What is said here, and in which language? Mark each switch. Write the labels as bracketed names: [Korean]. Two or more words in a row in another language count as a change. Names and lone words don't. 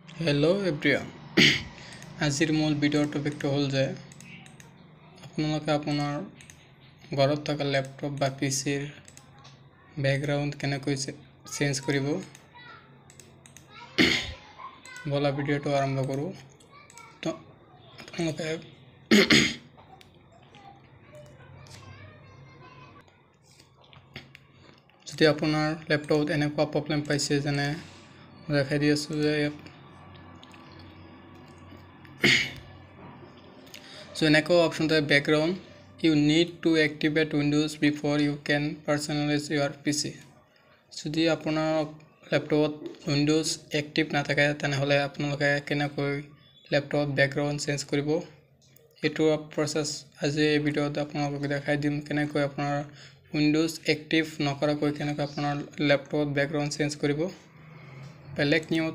[English] Hello everyone [Assamese] আজিৰ মূল ভিডিঅ'ৰ টপিক হ'ল যে আপোনালোকে আপোনাৰ ঘৰত থকা লেপটপ বা পিচিৰ বেকগ্ৰাউণ্ড কেনেকৈ চেঞ্জ কৰিব বোলো ভিডিঅ'টো আৰম্ভ কৰোঁ। তো আপোনালোকে যদি আপোনাৰ ল্যাপটপত এনেকুৱা প্ৰব্লেম পাইছে যেনে দেখাই দি আছোঁ যে so এনেকুৱা অপশ্যন থাকে [English] background you need to activate windows before you can personalize your pc [Assamese] যদি আপোনাৰ ল্যাপটপত উইন্ডোজ এক্টিভ নাথাকে তেনেহলে আপোনালোকে কেনেকৈ ল্যাপটপত ব্যাকগ্ৰাউণ্ড চেঞ্জ কৰিব এইটো প্ৰসেস আজি এই ভিডিওত আপোনালোকক দেখাই দিম কেনেকৈ আপোনাৰ উইন্ডোজ এক্টিভ নকৰাকৈ কেনেকৈ আপোনাৰ ল্যাপটপত ব্যাকগ্ৰাউণ্ড চেঞ্জ কৰিব বেলেগ নিয়মত